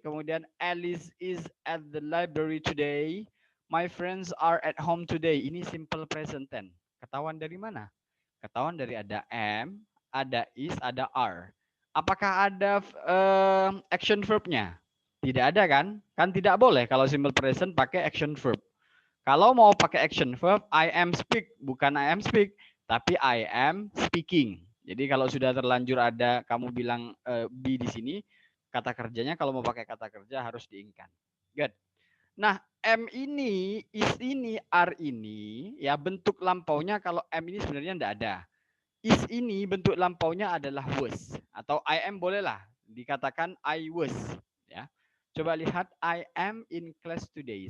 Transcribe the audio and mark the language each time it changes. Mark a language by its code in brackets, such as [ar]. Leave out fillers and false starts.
[id] Kemudian [en] Alice is at the library today. My friends are at home today. [id] Ini simple present tense. Ketahuan dari mana? Ketahuan dari ada am, ada is, ada are. Apakah ada action verbnya? Tidak ada kan? Kan tidak boleh kalau simple present pakai action verb. Kalau mau pakai action verb, [en] I am speak, [id] bukan I am speak, tapi [en] I am speaking. [id] Jadi kalau sudah terlanjur ada kamu bilang be di sini, kata kerjanya kalau mau pakai kata kerja harus diingkan. [en] Good. [id] Nah, M ini, is ini, are ini, ya bentuk lampaunya kalau M ini sebenarnya tidak ada. Is ini bentuk lampaunya adalah was atau I am bolehlah dikatakan I was ya. Coba lihat [en] I am in class today.